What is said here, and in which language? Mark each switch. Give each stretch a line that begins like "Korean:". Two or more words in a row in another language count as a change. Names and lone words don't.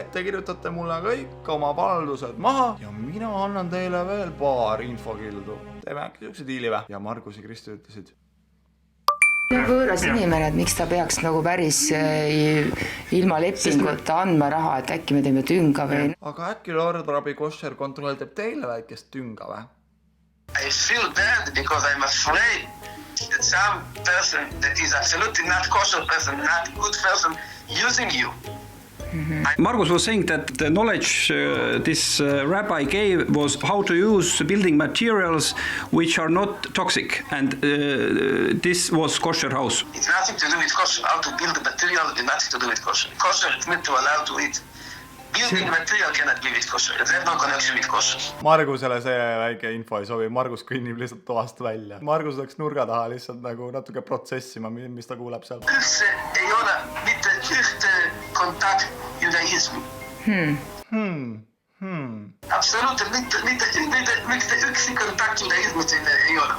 Estonian: Te kirjutate mulle kõik oma valdused maha ja mina annan teile veel paar infokildu. Teeme äkki siukse diili vä? Ja Margus ja Kristi ütlesid. Võõras inimene, et miks ta peaks nagu päris ilma lepinguta andma raha, et äkki me teeme tünga või? Aga äkki Lord Rabi kosher kontroll teeb teile väikest tünga vä?
English: I feel bad because I'm afraid that some person that is absolutely not kosher person, not good person, using you. Margus was saying that the knowledge this rabbi gave was how to use building materials which are not toxic, and this was kosher house. It's nothing to do with kosher. How to build the material is nothing to do with kosher. Kosher is meant to allow to eat. Building material cannot be with kosher. There's no connection with kosher.
Estonian: Margusele see väike info ei sobi. Margus kõnnib lihtsalt toast välja. Margus läks nurga taha lihtsalt nagu natuke protsessima, mis ta kuuleb seal. Üldse ei ole mitte ühte kontakt judaismi. Absoluutselt mitte üksi kontakt judaismi ei ole.